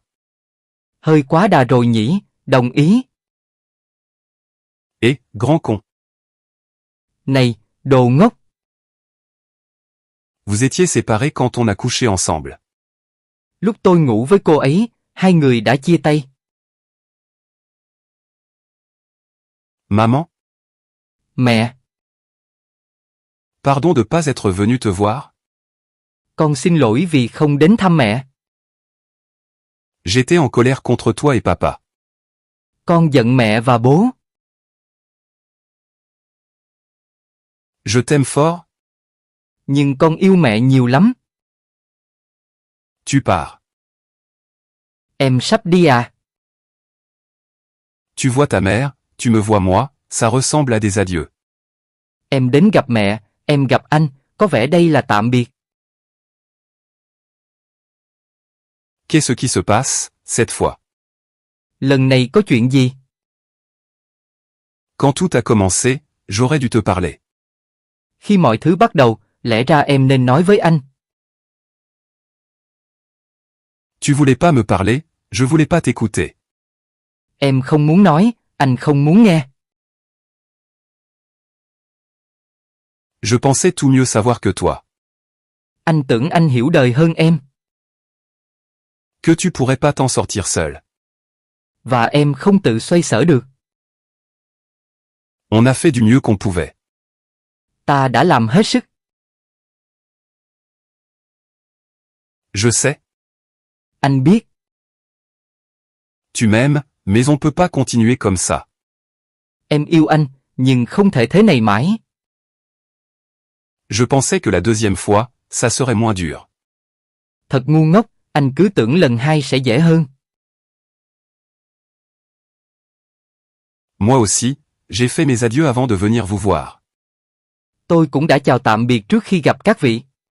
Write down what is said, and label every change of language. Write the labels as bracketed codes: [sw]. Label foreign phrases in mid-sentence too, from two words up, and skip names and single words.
[vi] Hơi quá đà rồi nhỉ, đồng ý. [fr] Et, grand con. [vi] Này, đồ ngốc. [fr] Vous étiez séparés quand on a couché ensemble. [vi] Lúc tôi ngủ với cô ấy, hai người đã chia tay. [fr] Maman, [vi] Mẹ, [fr] pardon de pas être venu te voir. [vi] con xin lỗi vì không đến thăm mẹ. [fr] J'étais en colère contre toi et papa. [vi] Con giận mẹ và bố. [fr] Je t'aime fort, [vi] Nhưng con yêu mẹ nhiều lắm. [fr] tu pars. [vi] Em sắp đi à? [fr] Tu vois ta mère, tu me vois moi, ça ressemble à des adieux. [vi] Em đến gặp mẹ, em gặp anh, có vẻ đây là tạm biệt. [fr] Qu'est-ce qui se passe, cette fois? [vi] Lần này có chuyện gì? [fr] Quand tout a commencé, j'aurais dû te parler. [vi] Khi mọi thứ bắt đầu, lẽ ra em nên nói với anh. [fr] Tu voulais pas me parler, je voulais pas t'écouter. [vi] Em không muốn nói, anh không muốn nghe. [fr] Je pensais tout mieux savoir que toi. [vi] Anh tưởng anh hiểu đời hơn em. [fr] Que tu pourrais pas t'en sortir seul. [vi] Và em không tự xoay sở được. [fr] On a fait du mieux qu'on pouvait. [vi] Ta đã làm hết sức. [fr] Je sais. [vi] Anh biết. [fr] Tu m'aimes, mais on peut pas continuer comme ça. [vi] Em yêu anh, nhưng không thể thế này mãi. [fr] Je pensais que la deuxième fois, ça serait moins dur. [vi] Thật ngu ngốc, anh cứ tưởng lần hai sẽ dễ hơn. [fr] Moi aussi, j'ai fait mes adieux avant de venir vous voir. [vi] Tôi cũng đã chào tạm biệt trước khi gặp các vị.